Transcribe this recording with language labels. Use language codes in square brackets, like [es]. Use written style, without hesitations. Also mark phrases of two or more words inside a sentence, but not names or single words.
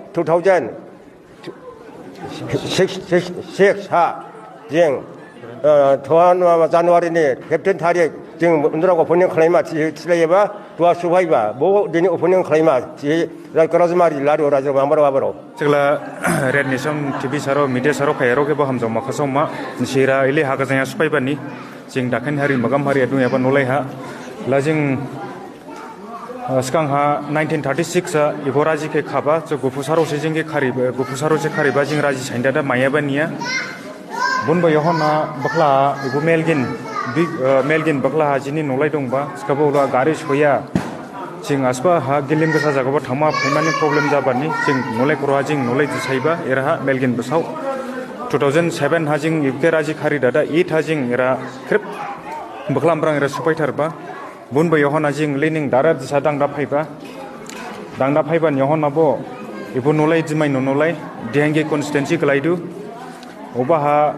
[dis] 2006 हा जों जानुवारिनि 15 तारिख जों उन्दुराव ओपनिं खालामा थिलायबा दुआ सुबायबा बो दिनै ओपनिं खालामा रायकराजमारि लादु राजो मामरो आबरो जेला रेड नेशन टीवी सारो मीडिया सारो खायरो के बहाम जमा खसमा निशिरा इले हागा जाया सुबायबानि जों दाखान हारि मगाम हारिया दुयाबा नलायहा ला जों सिगांहा 1936 इबो राजि के खाबा जो गुफुसारो से जोंगे खारिबा जों राजि साइनदा दा मायाबा निया बुनबो यहना बखला इबो मेलगिन बखला हाजिनि नलाय दंबा सिखाबोला गारि सया जों आसबा हा गिलिम गोसा जागोबा थामा फैमानि प्रब्लेम जाबानि जों नलाय खरहा जों नलाय दिसाइबा एराहा मेलगिन बसाव 2007 हा जों इबके राजि खारि दादा 8 हा जों एरा क्रिप बखलामब्रां एरा सुपायथारबा बुनबो यहना जों लेनिं दारा दिसा दांदा फाइबा यहनाबो इबो नलाय दिमाइनो नलाय डियांगी कन्स्टिट्युएन्सि गलायदु ओबाहा